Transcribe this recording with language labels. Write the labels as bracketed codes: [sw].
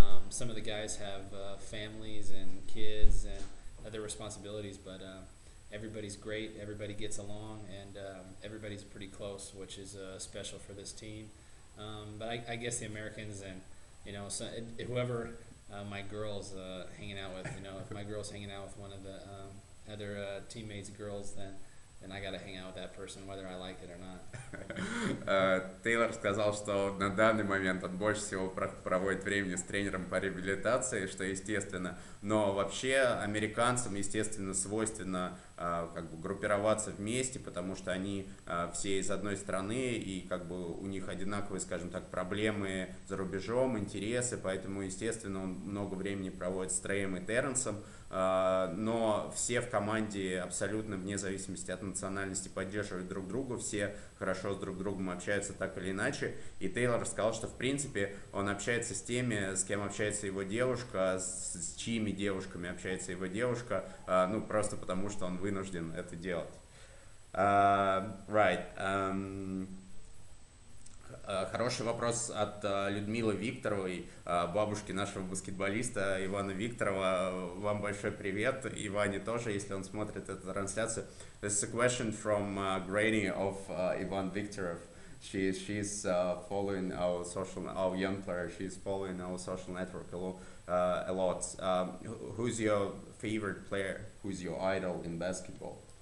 [en] Some of the guys have families and kids and other responsibilities, but everybody's great, everybody gets along, and everybody's pretty close, which is special for this team. But I guess the Americans and, whoever my girl's hanging out with, if my girl's hanging out with one of the other teammates' girls, then then I got to hang out with that person whether I like it or not. [ru] Тейлор сказал, что на данный момент он больше всего проводит времени с тренером по реабилитации, что естественно. Но вообще американцам, естественно, свойственно как бы группироваться вместе, потому что они все из одной страны, и как бы у них одинаковые, скажем так, проблемы за рубежом, интересы, поэтому, естественно, он много времени проводит с Треем и Терренсом. Но все в команде абсолютно вне зависимости от национальности поддерживают друг друга, все хорошо с друг другом общаются так или иначе. И Тейлор сказал, что в принципе он общается с теми, с кем общается его девушка, с чьими девушками общается его девушка, ну просто потому что он вынужден это делать. [en] Right. [ru] Хороший вопрос от Людмилы Викторовой, бабушки нашего баскетболиста Ивана Викторова. Вам большой привет, Иване тоже, если он смотрит эту трансляцию. [en] This is a question from Granny of Ivan Viktorov. She's following our young player. She's following our social network a lot. Who's your favorite player? Who's your idol in basketball?